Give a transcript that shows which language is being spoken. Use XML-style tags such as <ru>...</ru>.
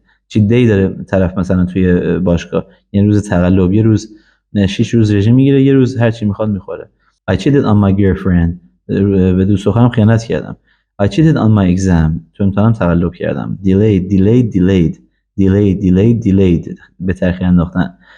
<fa>cheat day داره طرف مثلا توی باشگاه، یعنی روز تقلب، یه روز 6 روز رژیم میگیره، یه روز هر چی میخواد میخوره.</fa> <en>I cheated on my girlfriend،</en> <fa>به دوست دخترم خیانت کردم.</fa> <en>I cheated on my exam،</en> <fa>تو امتحانم تقلب کردم. delayed، به تأخیر انداختن.</fa>